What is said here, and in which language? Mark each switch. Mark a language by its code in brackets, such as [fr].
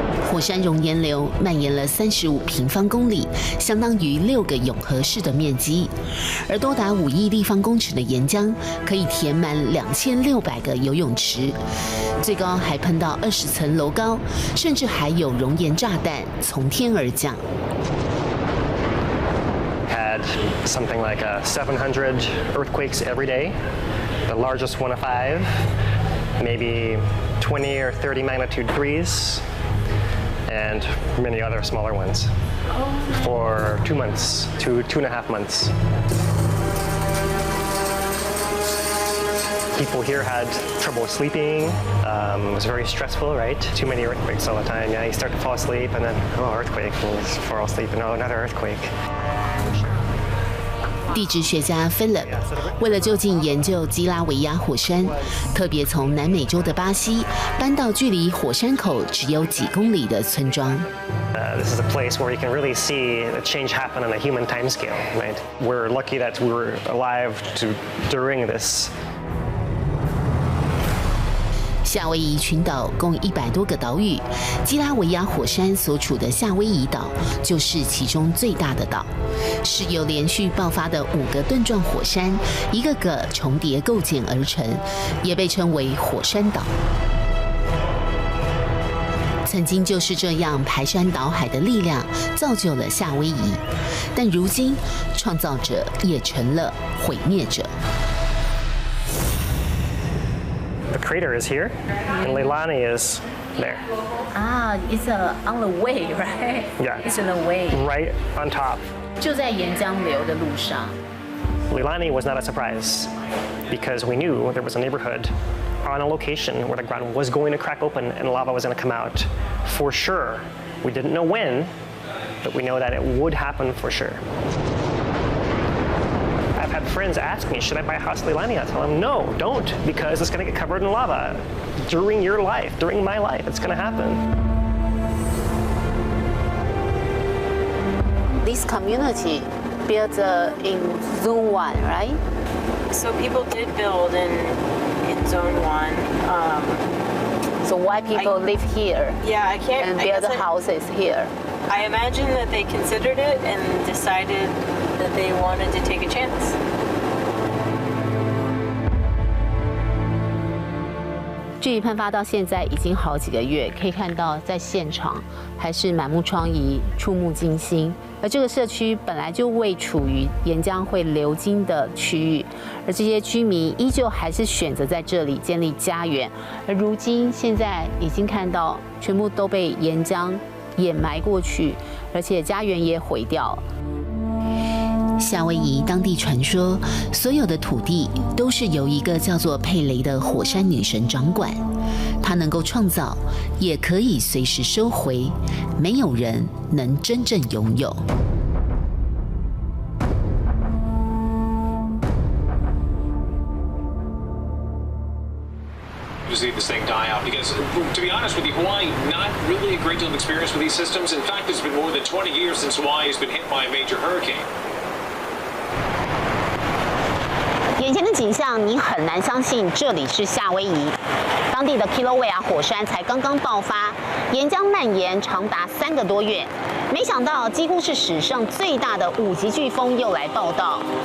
[zh] 火山熔岩流蔓延了35平方公里，相当于6个永和市的面积，而多达5亿立方公尺的岩浆可以填满2600个游泳池，最高还喷到20层楼高，甚至还有熔岩炸弹从天而降。 [en] Had something like 700 earthquakes every day, the largest one of 5, maybe 20 or 30 magnitude 3s. And many other smaller ones for 2 months, 2.5 months. People here had trouble sleeping. It was very stressful, right? Too many earthquakes all the time. Yeah, you start to fall asleep and then, oh, earthquake, and you fall asleep and oh, another earthquake. [zh] 地质学家 Philip 为了就近研究基拉维亚火山，特别从南美洲的巴西搬到距离火山口只有几公里的村庄。 [en] This is a place where you can really see the change happen on a human timescale, right? We're lucky that we were alive during this. [zh] 夏威夷群岛共100多个岛屿，基拉维亚火山所处的夏威夷岛就是其中最大的岛，是由连续爆发的5个盾状火山一个个重叠构建而成，也被称为火山岛。曾经就是这样排山倒海的力量造就了夏威夷，但如今创造者也成了毁灭者。 [en] The crater is here, and Leilani is there. Ah, it's on the way, right? Yeah. It's on the way. Right on top. [zh] 就在岩浆流的路上。 [en] Leilani was not a surprise because we knew there was a neighborhood on a location where the ground was going to crack open and lava was going to come out for sure. We didn't know when, but we know that it would happen for sure. At had friends ask me, should I buy a house in Leilani? I tell them, no, don't, because it's going to get covered in lava. During your life, during my life, it's going to happen. This community built in Zone 1, right? So people did build in Zone 1. So why people live here? Yeah, I can't. And build houses here. I imagine that they considered it and decided that they wanted to take a chance. [zh] 距离喷发到现在已经好几个月，可以看到在现场还是满目疮痍、触目惊心。而这个社区本来就位处于岩浆会流经的区域，而这些居民依旧还是选择在这里建立家园。而如今现在已经看到全部都被岩浆掩埋过去，而且家园也毁掉了。夏威夷当地传说，所有的土地都是由一个叫做佩雷的火山女神掌管，她能够创造，也可以随时收回，没有人能真正拥有。 [en] To see this thing die out because, to be honest with you, Hawaii not really a great deal of experience with these systems. In fact, it's been more than 20 years since Hawaii has been hit by a major hurricane. [zh] 眼前的景象，你很难相信这里是夏威夷。当地的 Kilauea 火山才刚刚爆发，岩浆蔓延长达3个多月，没想到几乎是史上最大的5级飓风又来报道。